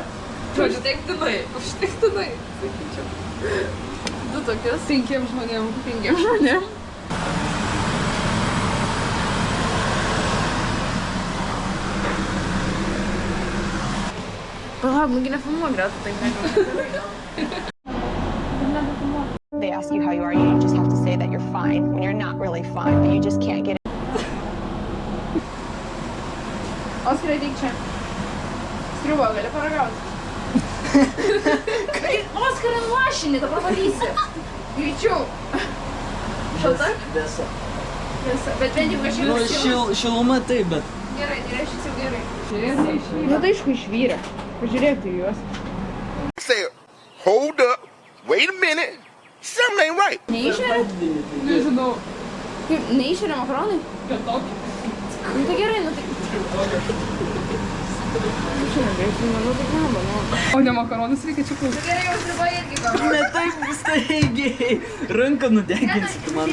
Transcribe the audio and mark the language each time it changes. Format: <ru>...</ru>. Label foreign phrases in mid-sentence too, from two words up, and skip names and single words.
<lt>Žodžiu, užtektinai, sakyčiau. 2 tokius. 5 žmonėm. 5 žmonėm. Palauk, nugi nefilmuok Greta, taip negaliu.</lt> <en>They ask you how you are, you just have to say that you're fine when you're not really fine, but you just can't get it.</en> <lt>Oskarai, tik čia. Striubo, gali paragauti. Oskarai, nuošinį, dabar valysi. Greičiau. Šalta? Vėsa. Vėsa. Bet bent jau kažkaip Nu, šiluma taip, bet... Gerai, šis jau gerai. Žiūrėti išvyra. Nu tai aišku išvyra. Pažiūrėk į juos.</lt> <en>Say, hold up, wait a minute, something ain't right.</en> <lt>Neišveria? Nežinau. Kaip, neišveria makaronai? Kad tokį. Nu tai gerai, nu tai... Šiandien greitai, manau, tai kamba, nu. O ne makaronus reikia čia Nu gerai, jau sriuba irgi garuoja. Ne taip staigiai. Ranką nudeginsit man.</lt>